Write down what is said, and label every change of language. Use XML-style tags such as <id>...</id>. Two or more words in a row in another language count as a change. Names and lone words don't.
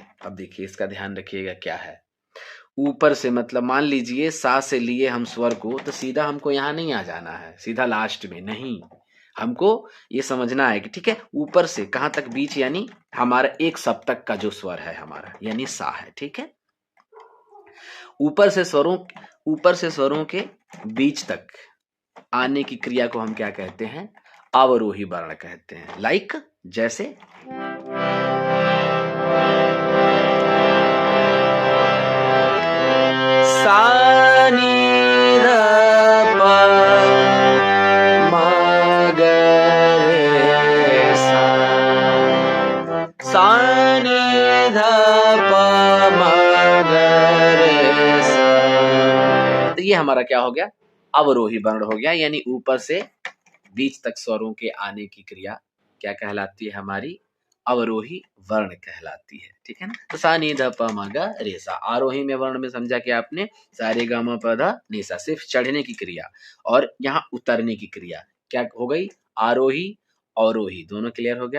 <hi>अब देखिए इसका ध्यान रखिएगा क्या है, ऊपर से मतलब मान लीजिए सा से लिए हम स्वर को, तो सीधा हमको यहाँ नहीं आ जाना है, सीधा लास्ट में नहीं, हमको ये समझना है कि ठीक है ऊपर से कहां तक, बीच, यानी हमारा एक सप्तक का जो स्वर है हमारा, यानी सा है। ठीक है, ऊपर से स्वरों के बीच तक आने की क्रिया को हम क्या कहते हैं, अवरोही वर्ण कहते हैं। लाइक जैसे सा नी ध प म ग रे सा, सा नी ध प म ग रे सा। तो ये हमारा क्या हो गया, अवरोही वर्ण हो गया, यानी ऊपर से बीच तक स्वरों के आने की क्रिया क्या कहलाती है, हमारी अवरोही वर्ण कहलाती है। ठीक है ना, तो सा नी ध प म ग रे सा। आरोही में वर्ण में समझा कि आपने सा रे ग म प ध नी सा, सिर्फ चढ़ने की क्रिया, और यहाँ उतरने की क्रिया क्या हो गई, आरोही अवरोही, दोनों क्लियर हो गया।</hi>